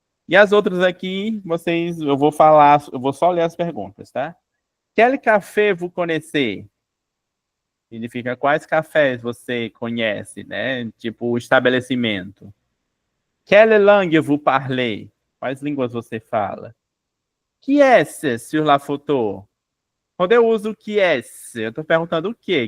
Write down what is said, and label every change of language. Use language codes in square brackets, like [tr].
[pt] E as outras aqui, eu vou só ler as perguntas, tá? [fr] Quel café vous connaissez? [pt] Significa quais cafés você conhece, né? Tipo, o estabelecimento. [fr] Quelle langue vous parlez? [pt] Quais línguas você fala? [fr] Qui est sur la photo? [pt] Quando eu uso qui est, eu estou perguntando o quê?